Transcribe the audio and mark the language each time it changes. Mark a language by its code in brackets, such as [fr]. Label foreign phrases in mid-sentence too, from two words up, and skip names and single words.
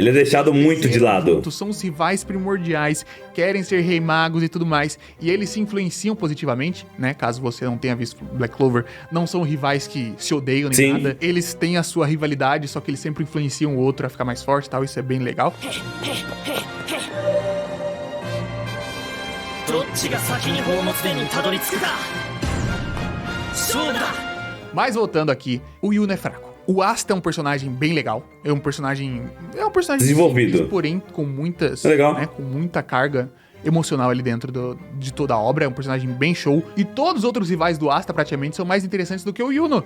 [pt] Ele é deixado muito de lado. Juntos, são os rivais primordiais, querem ser rei magos e tudo mais, e eles se influenciam positivamente, né? Caso você não tenha visto Black Clover, não são rivais que se odeiam nem Sim. nada. Eles têm a sua rivalidade, só que eles sempre influenciam o outro a ficar mais forte e tal, isso é bem legal. [ja] どっちが先に宝物殿にたどり着くか勝負だ [pt] Mas voltando aqui, o Yuno é fraco. O Asta é um personagem bem legal. É um personagem Desenvolvido. simples, porém com muitas, É legal. né, com muita carga emocional ali dentro de toda a obra. É um personagem bem show. E todos os outros rivais do Asta praticamente são mais interessantes do que o Yuno.